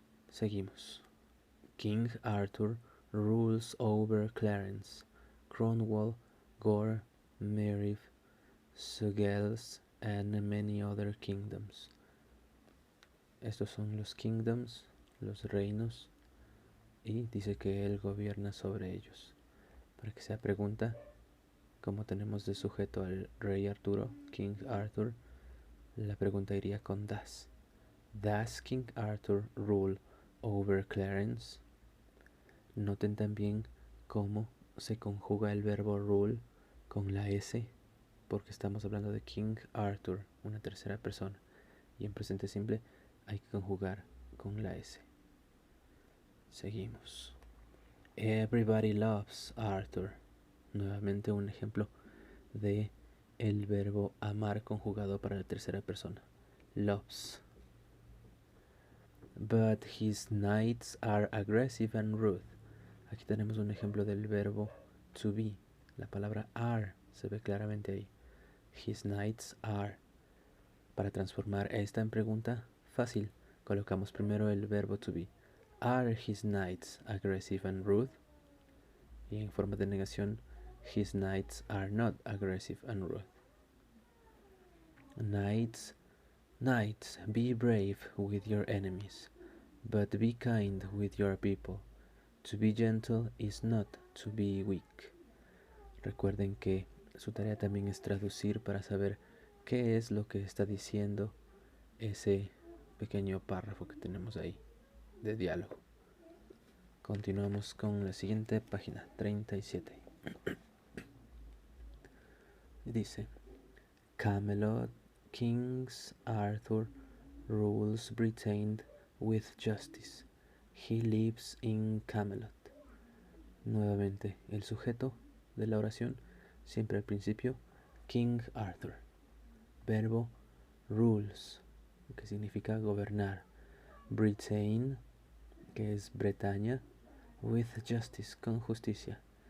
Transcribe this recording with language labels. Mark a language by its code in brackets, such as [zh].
[es] Seguimos. [en] King Arthur rules over Clarence, Cornwall, Gore, Merith, Suggels, and many other kingdoms. [es] Estos son los kingdoms, los reinos, y dice que él gobierna sobre ellos. Para que sea pregunta, como tenemos de sujeto al rey Arturo, King Arthur, la pregunta iría con does. [en] Does King Arthur rule over Clarence? [es] Noten también cómo se conjuga el verbo rule con la S, porque estamos hablando de King Arthur, una tercera persona, y en presente simple hay que conjugar con la S. Seguimos. [en] Everybody loves Arthur. [es] Nuevamente un ejemplo de el verbo amar conjugado para la tercera persona. Loves. [en] But his knights are aggressive and rude. [es] Aquí tenemos un ejemplo del verbo to be. La palabra are se ve claramente ahí. [en] His knights are. [es] Para transformar esta en pregunta, fácil. Colocamos primero el verbo to be. [en] Are his knights aggressive and rude? [es] Y en forma de negación, [en] his knights are not aggressive and rude. Knights, knights, be brave with your enemies, but be kind with your people. To be gentle is not to be weak. [es] Recuerden que su tarea también es traducir para saber qué es lo que está diciendo ese pequeño párrafo que tenemos ahí de diálogo. Continuamos con la siguiente página, 37. Dice: [en] Camelot, King Arthur rules Britain with justice. He lives in Camelot. [es] Nuevamente, el sujeto de la oración, siempre al principio, King Arthur. Verbo rules, que significa gobernar. Britain, que es Bretaña, [en] with justice, [es] con justicia.